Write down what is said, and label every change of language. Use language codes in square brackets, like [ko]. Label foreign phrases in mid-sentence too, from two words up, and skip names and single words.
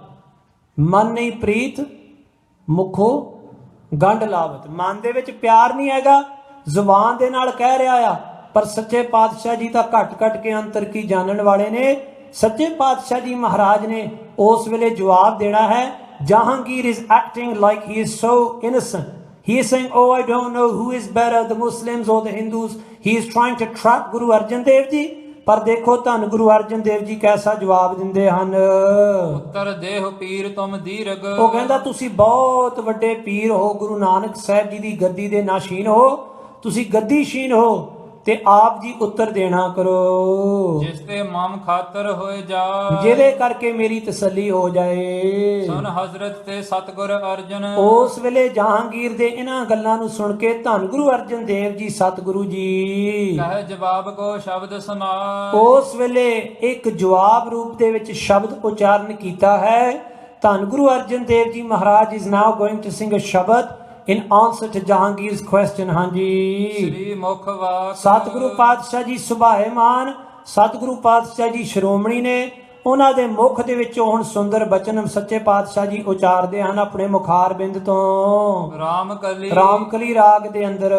[pa] ਮਨ ਨਹੀਂ ਪ੍ਰੀਤ ਮੁਖੋ ਗੰਢ ਲਾਵਤ ਮਨ ਦੇ ਵਿੱਚ ਪਿਆਰ ਨਹੀਂ ਹੈਗਾ ਜ਼ੁਬਾਨ ਦੇ ਨਾਲ ਕਹਿ ਰਿਹਾ ਆ ਪਰ ਸੱਚੇ ਪਾਤਸ਼ਾਹ ਜੀ ਤਾਂ ਘਟ ਕੇ ਅੰਤਰ ਕੀ ਜਾਣਨ ਵਾਲੇ ਨੇ ਸੱਚੇ ਪਾਤਸ਼ਾਹ ਜੀ ਮਹਾਰਾਜ ਨੇ ਉਸ ਵੇਲੇ ਜਵਾਬ ਦੇਣਾ ਹੈ ਜਹਾਂਗੀਰ [en] is acting like he is so innocent he is saying oh I don't know who is better the Muslims or the Hindus he is trying to trap Guru Arjan Dev Ji [pa] ਪਰ ਦੇਖੋ ਧੰਨ ਗੁਰੂ ਅਰਜਨ ਦੇਵ ਜੀ ਕੈਸਾ ਜਵਾਬ ਦਿੰਦੇ ਹਨ [bra] ਉੱਤਰ ਦੇਹ ਪੀਰ ਤੁਮ ਦੀਰਗ [pa] ਉਹ ਕਹਿੰਦਾ ਤੁਸੀਂ ਬਹੁਤ ਵੱਡੇ ਪੀਰ ਹੋ ਗੁਰੂ ਨਾਨਕ ਸਾਹਿਬ ਜੀ ਦੀ ਗੱਦੀ ਦੇ ਨਾਸ਼ੀਨ ਹੋ ਤੁਸੀਂ ਗੱਦੀਸ਼ੀਨ ਹੋ ਤੇ ਆਪ ਜੀ ਉੱਤਰ ਦੇਣਾ ਕਰੋ [bra] ਜਿਸ ਤੇ ਮਮ ਖਾਤਰ ਹੋਏ ਜਾ [pa] ਜਿਹਦੇ ਕਰਕੇ ਮੇਰੀ ਤਸੱਲੀ ਹੋ ਜਾਏ [bra] ਸੁਨ ਹਜ਼ਰਤ ਤੇ ਸਤਿਗੁਰ ਅਰਜਨ [pa] ਉਸ ਵੇਲੇ ਜਹਾਂਗੀਰ ਦੇ ਇਹਨਾਂ ਗੱਲਾਂ ਨੂੰ ਸੁਣ ਕੇ ਧੰਨ ਗੁਰੂ ਅਰਜਨ ਦੇਵ ਜੀ ਸਤਿਗੁਰੂ ਜੀ [bra] ਕਹੇ ਜਵਾਬ ਕੋ ਸ਼ਬਦ ਸੁਨਾ [pa] ਉਸ ਵੇਲੇ ਇੱਕ ਜਵਾਬ ਰੂਪ ਦੇ ਵਿੱਚ ਸ਼ਬਦ ਉਚਾਰਨ ਕੀਤਾ ਹੈ ਧੰਨ ਗੁਰੂ ਅਰਜਨ ਦੇਵ ਜੀ ਮਹਾਰਾਜ [en] is now going to sing a [pa] ਸ਼ਬਦ [en] in answer to Jahangir's question [pa] ਹਾਂਜੀ ਸ੍ਰੀ ਮੁਖ ਵਾਕ ਸਤਿਗੁਰੂ ਪਾਤਸ਼ਾਹ ਜੀ ਸੁਭਾਏਮਾਨ ਸਤਿਗੁਰੂ ਪਾਤਸ਼ਾਹ ਜੀ ਸ਼੍ਰੋਮਣੀ ਨੇ ਉਹਨਾਂ ਦੇ ਮੁਖ ਦੇ ਵਿੱਚੋਂ ਹੁਣ ਸੁੰਦਰ ਬਚਨ ਸੱਚੇ ਪਾਤਸ਼ਾਹ ਜੀ ਉਚਾਰਦੇ ਹਨ ਆਪਣੇ ਮੁਖਾਰ ਬਿੰਦ ਤੋਂ ਰਾਮਕਲੀ ਰਾਗ ਦੇ ਅੰਦਰ